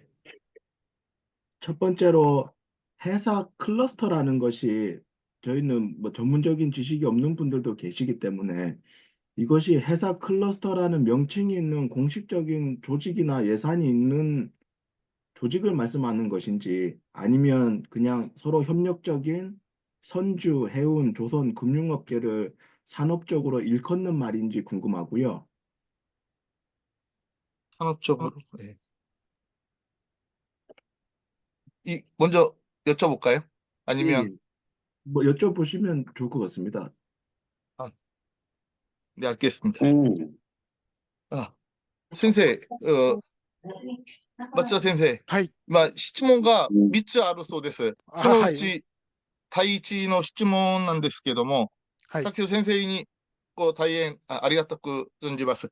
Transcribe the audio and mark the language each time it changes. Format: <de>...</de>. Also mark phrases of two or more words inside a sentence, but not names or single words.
<ko>첫 번째로 회사 클러스터라는 것이 저희는 뭐 전문적인 지식이 없는 분들도 계시기 때문에 이것이 회사 클러스터라는 명칭이 있는 공식적인 조직이나 예산이 있는 조직을 말씀하는 것인지 아니면 그냥 서로 협력적인 선주, 해운, 조선, 금융업계를 산업적으로 일컫는 말인지 궁금하고요. 산업적으로. 예. 먼저 여쭤볼까요? 아니면 예, 뭐 여쭤보시면 좋을 것 같습니다. 아, 네, 알겠습니다.</ko> <ja>うん。あ、先生、松田先生、はい。質問がうん 3つあるそうです。あそのうはい。ち第一の質問なんですけども、はい。先ほど先生に大変ありがたく存じます。</ja>